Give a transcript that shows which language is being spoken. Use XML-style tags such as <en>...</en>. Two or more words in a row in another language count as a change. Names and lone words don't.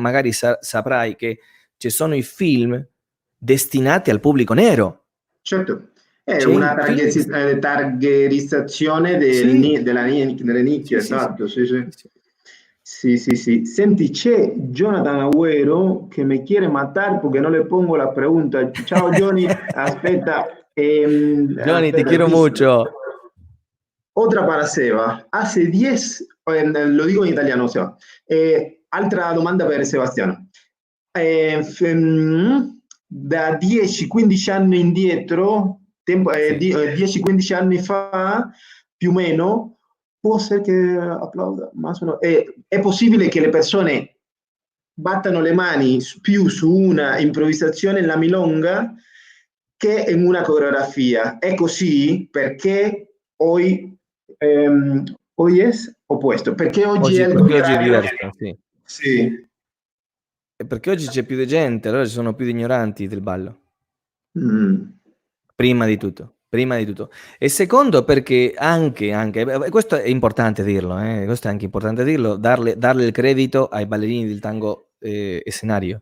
<it>magari saprai che ci sono i film destinati al pubblico nero. Certo, è C'è una il film... targerizzazione Sì, delle nicchie, sì, sì, sì, esatto, sì, sì. sì, sì. Sì, sì, sì. Senti, c'è Jonathan Agüero che</it> <es>mi quiere matar porque no le pongo la pregunta.</es> <it>Ciao Johnny, aspetta,</it> <es>Johnny, te</es> <it>aspetta,</it> <es>quiero mucho. otra para Seba. Hace 10, lo digo en italiano, Seba.</es> <it>Altra domanda per Sebastiano. Da 10-15 anni indietro, Sì. 10-15 anni fa, più o meno, può essere che applauda, ma è possibile che le persone battano le mani più su una improvvisazione nella milonga che in una coreografia. È così perché</it> <es>hoy es</es> <it>opposto, perché oggi è Oggi, il perché oggi è contrario. diverso, sì. Sì. E perché oggi c'è più di gente, allora ci sono più di ignoranti del ballo. Mm. Prima di tutto, prima di tutto. E secondo perché questo è importante dirlo, questo è anche importante dirlo, darle il credito ai ballerini del tango scenario.</it>